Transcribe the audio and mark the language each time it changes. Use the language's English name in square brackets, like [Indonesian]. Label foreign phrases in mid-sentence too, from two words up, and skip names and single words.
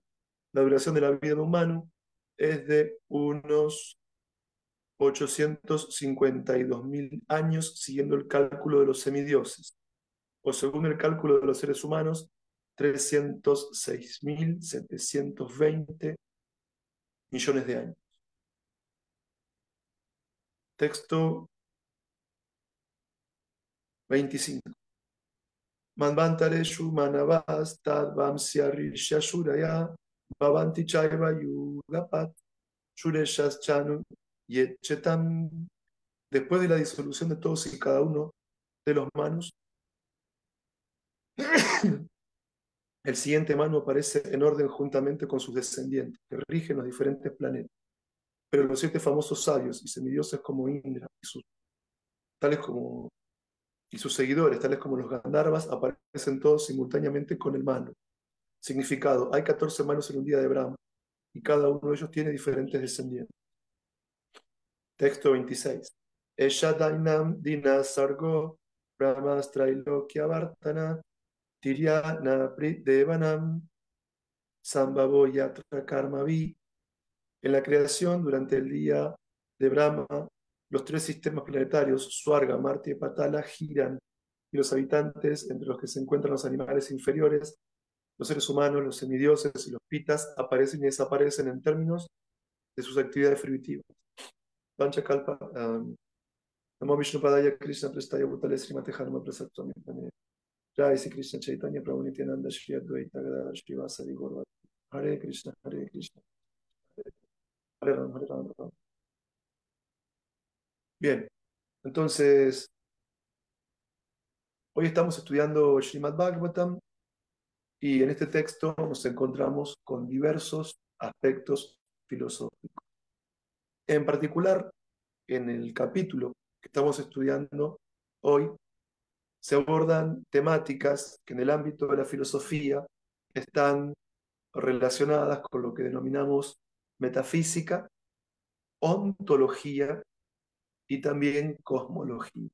[Spanish] La duración de la vida de un Manu es de unos 852.000 años, siguiendo el cálculo de los semidioses, o según el cálculo de los seres humanos, 306.720 millones de años. Texto 25. [Sanskrit] Manvantareshu manavas tadvam siarisha shuraya bhavanti chaiva yugapat shureshas chanu yechetam. [Spanish] Después de la disolución de todos y cada uno de los manos, el siguiente mano aparece en orden juntamente con sus descendientes, que rigen los diferentes planetas. Pero los 7 famosos sabios y semidioses como Indra y sus seguidores, tales como los Gandharvas, aparecen todos simultáneamente con el mano. Significado: hay 14 manos en un día de Brahma, y cada uno de ellos tiene diferentes descendientes. Texto 26. [Sanskrit] Esha Dainam Dina Sargo Brahmas Trailokya Vartana Tiryana Devanam Sambhavo Yatra Karmavi. [Spanish] En la creación, durante el día de Brahma, los 3 sistemas planetarios, Swarga, Marte y Patala, giran, y los habitantes, entre los que se encuentran los animales inferiores, los seres humanos, los semidioses y los pitas, aparecen y desaparecen en términos de sus actividades fruitivas. [Sanskrit] Panchakalpa, Namo Vishnu Padaya Krishna Prestaya Bhutale Srimate Harma Prasad Swami Pane. Jai Sri Krishna Chaitanya Prabhu Nityananda Shri Advaita Gadadhar Shri Vasari Gaura. Hare Krishna, Hare Krishna. Hare Ram, Hare Ram, Hare Ram. [Spanish] Bien, entonces, hoy estamos estudiando Srimad Bhagavatam y en este texto nos encontramos con diversos aspectos filosóficos. En particular, en el capítulo que estamos estudiando hoy, se abordan temáticas que en el ámbito de la filosofía están relacionadas con lo que denominamos metafísica, ontología y también cosmología.